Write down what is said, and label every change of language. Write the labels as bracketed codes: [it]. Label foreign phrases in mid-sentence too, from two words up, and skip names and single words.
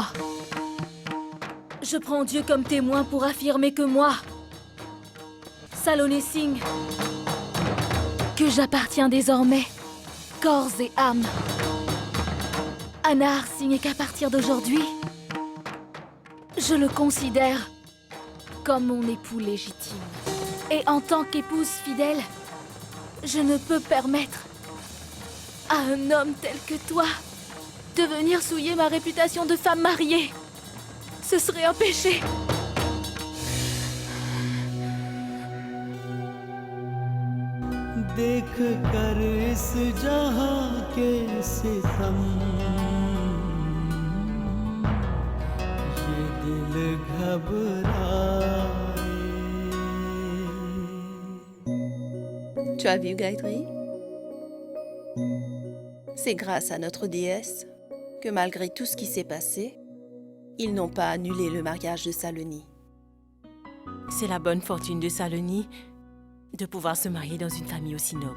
[fr] Je prends Dieu comme témoin pour affirmer que moi, Saloni Singh, que j'appartiens désormais, corps et âme, à Nahar Singh et qu'à partir d'aujourd'hui, je le considère comme mon époux légitime. Et en tant qu'épouse fidèle, je ne peux permettre à un homme tel que toi de venir souiller ma réputation de femme mariée. Ce serait un péché. [hi] देख कर इस जहां के सितम ये दिल घबराए. [fr] Tu as vu, Gayatri? C'est grâce à notre déesse que malgré tout ce qui s'est passé, ils n'ont pas annulé le mariage de Saloni. C'est la bonne fortune de Saloni de pouvoir se marier dans une famille aussi noble.